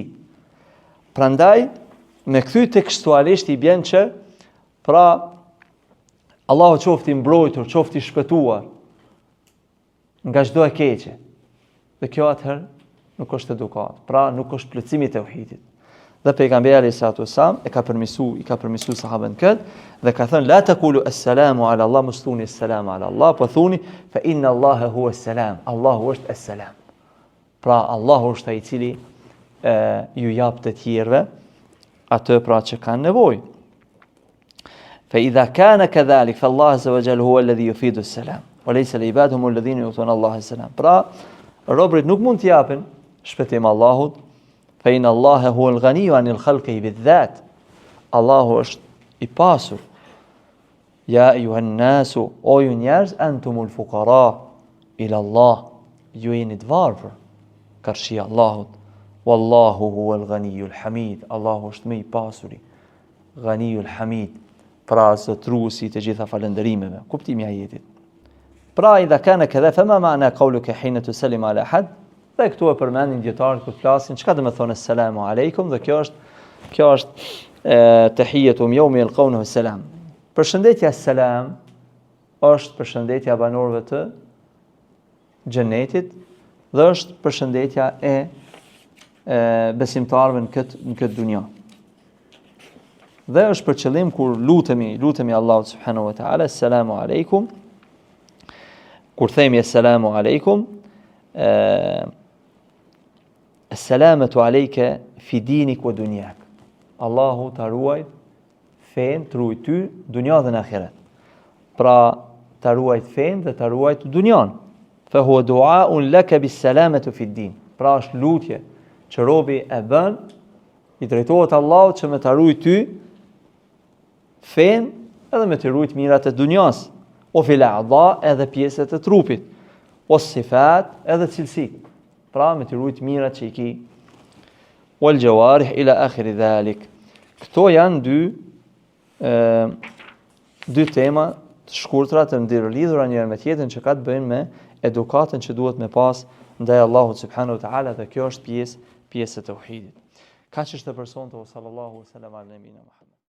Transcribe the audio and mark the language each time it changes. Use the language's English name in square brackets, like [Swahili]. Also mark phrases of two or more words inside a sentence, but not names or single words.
[Albanian] Prandaj, me kthy tekstualisht i bën që pra Allahu qoftë i mbrojtur, qoftë i shpëtuar nga çdo e keqe. Dhe kjo atëherë nuk është edukat, pra nuk është plotësimi i tauhidit. Dhe pejgamberi alayhis salam i ka përmirësuar sahabën këtë dhe ka thënë [Arabic] لا تقولوا السلام على الله, [Albanian] mos thuni [Arabic] السلام على الله, [Albanian] po thuni [Arabic] فإن الله هو السلام. [Albanian] Allahu është as-salam. Pra Allahu është ai i cili ju jap të tjerëve atë pra që kanë nevojë. [Arabic] فإذا كان كذلك فالله عز وجل هو الذي يفيد السلام وليس العباد هم الذين يؤتون الله السلام. [Albanian] Pra robërit nuk mund t'i japin shpëtim Allahut, [Arabic] فإن الله هو الغني عن الخلق بالذات. [Albanian] Allahu është i pasur. [Arabic] يا أيها الناس, [Albanian] o ju njerëz, [Arabic] أنتم الفقراء إلى الله, [Albanian] ju jeni të varfër karshi Allahut. [Arabic] والله هو الغني الحميد. [Albanian] Allahu është më i pasuri, [Arabic] الغني الحميد. [Albanian] Pra zotruesi të gjitha falënderimeve. Kuptimi i ajetit. [Arabic] Pra إذا كان كذا فما معنى قولك حين تسلم على أحد. [Albanian] Dhe këtu e përmendin dietarët kur flasin çka do të thonë [Arabic] السلام عليكم, [Albanian] dhe kjo është [Arabic] تحية يوم يلقونه سلام. [Albanian] Përshëndetja selam është përshëndetja banorëve të xhenetit dhe është përshëndetja e besimtarëve në këtë dunjë. Dhe është për qëllim kur lutemi Allahut [Arabic] سبحانه وتعالى السلام عليكم. [Albanian] Kur themi [Arabic] السلام عليكم السلامة عليك في دينك و دنياك. [Albanian] Allahu ta ruaj fen, të ruaj ty dunja dhe në ahiret. Pra ta ruaj fen dhe ta ruaj dunjan. [Arabic] فهو دعاء لك بالسلامة في دين. [Albanian] Pra është lutje që robi e bën, i drejtohet Allahut që me ta ruaj ty fen edhe me të rujt mirat e dunjas, o [Arabic] في الأعضاء [Albanian] edhe pjesët e trupit, o sifat edhe cilësit, pra me të rujt mirat që i ki, [Arabic] والجوارح إلى آخر ذلك. [Albanian] Këto janë dy tema të shkurtra të ndërlidhura njëra me tjetrën që ka të bëjnë me edukatën që duhet me pas ndaj Allahut [Arabic] سبحانه وتعالى, [Albanian] dhe kjo është pjesë e tauhidit. Kaq është e përsonte, [Arabic] صلى الله عليه وسلم على نبينا محمد.